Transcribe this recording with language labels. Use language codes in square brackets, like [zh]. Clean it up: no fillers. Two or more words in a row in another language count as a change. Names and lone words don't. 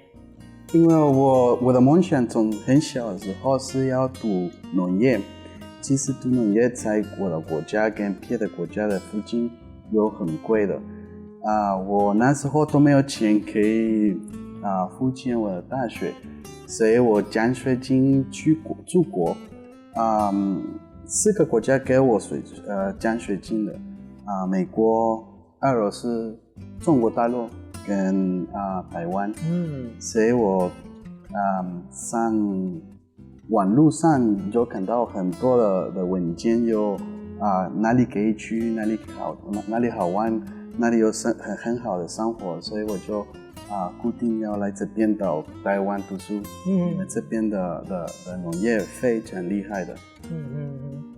[zh] 因為我的夢想從很小的時候是要讀農業，其實讀農業在我的國家跟別的國家的附近有很貴的，我那時候都沒有錢可以付錢我的大學，所以我獎學金去出國，4個國家給我獎學金的，美國、俄羅斯、中國大陸跟台灣，所以我上網絡上就看到很多的文件，有哪裡可以去，哪裡好玩，哪裡有很好的生活，所以我就固定要來這邊到台灣讀書，因為這邊的農業非常厲害的。